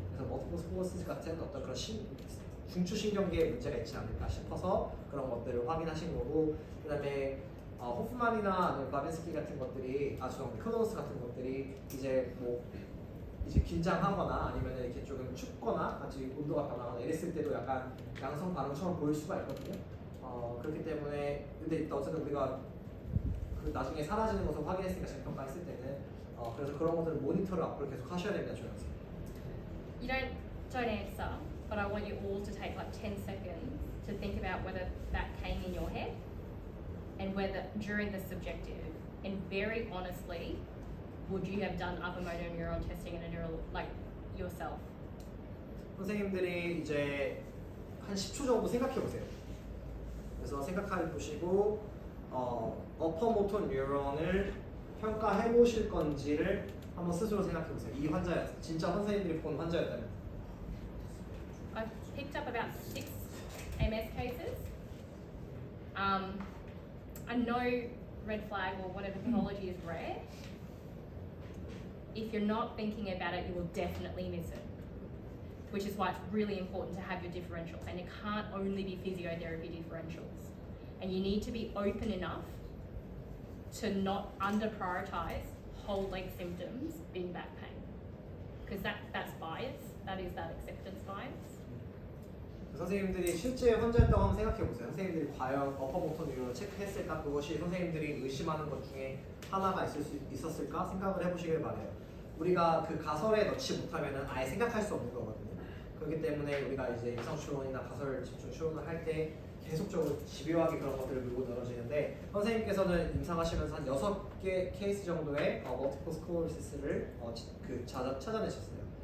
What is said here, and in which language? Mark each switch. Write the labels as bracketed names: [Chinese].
[Korean] 그래서 multiple sclerosis 같은 어떤 그런 중추신경계에 문제가 있지 않을까 싶어서 그런 것들을 확인하신 거고 그 다음에 호프만이나 바벤스키 같은 것들이 클로너스 같은 것들이 이제 긴장하거나 아니면 이렇게 조금 춥거나 같이 온도가 변하거나 이랬을 때도 약간 양성 반응처럼 보일 수가 있거든요. 그렇기 때문에 근데 어쨌든 우리가 그 나중에 사라지는 것을 확인했으니까 재평가했을 때는 그래서 그런 것들을 모니터를 앞으로 계속 하셔야 됩니다, 조영생. [English] You don't answer, but I want you all to take like 10 seconds to think about whether that came in your head and whether during the subjective, and very honestly, would you have done upper motor neuron testing in a neural like yourself? [Korean] 선생님들이 이제 한 10초 정도 생각해 보세요. 그래서 생각해 보시고 어퍼모터 뉴런을 평가해 보실 건지를 한번 스스로 생각해 보세요. 이 환자였어. 진짜 선생님들이 본 환자였다면. [English] I've picked up about 6 MS cases. I know red flag or whatever pathology is rare. If you're not thinking about it, you will definitely miss it. Which is why it's really important to have your differentials, and it can't only be physiotherapy differentials. And you need to be open enough to not under prioritize whole leg symptoms being back pain, because that's bias. That is that acceptance bias. [Korean] 선생님들이 실제 환자였다고 한번 생각해 보세요. 선생님들이 과연 어퍼모터 뉴런을 체크했을까? 그것이 선생님들이 의심하는 것 중에 하나가 있었을까? 생각을 해보시길 바래요. 우리가 그 가설에 넣지 못하면은 아예 생각할 수 없는 거거든요. 그렇기 때문에 우리가 이제 임상 추론이나 가설 집중 추론을 할 때 계속적으로 집요하게 그런 것들을 밀고 늘어지는데, 선생님께서는 임상하시면서 한 6개 케이스 정도의 멀티플 스클로시스를 찾아내셨어요.